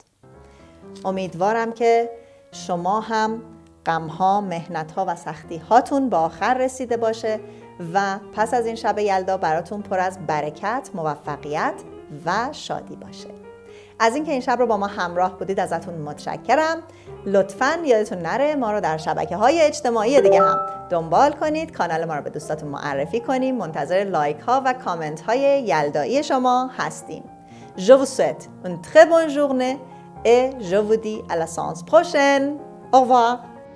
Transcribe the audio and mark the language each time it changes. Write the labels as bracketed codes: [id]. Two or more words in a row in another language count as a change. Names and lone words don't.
[fa] امیدوارم که شما هم غم‌ها، مهنت‌ها و سختی‌هاتون به آخر رسیده باشه و پس از این شب یلدا براتون پر از برکت، موفقیت و شادی باشه. از اینکه این شب رو با ما همراه بودید ازتون متشکرم. لطفاً یادتون نره ما رو در شبکه‌های اجتماعی دیگه هم دنبال کنید، کانال ما رو به دوستاتون معرفی کنید. منتظر لایک ها و کامنت های یلدایی شما هستیم. [fr] Je vous souhaite une très bonne journée et je vous dis à la séance prochaine. Au revoir.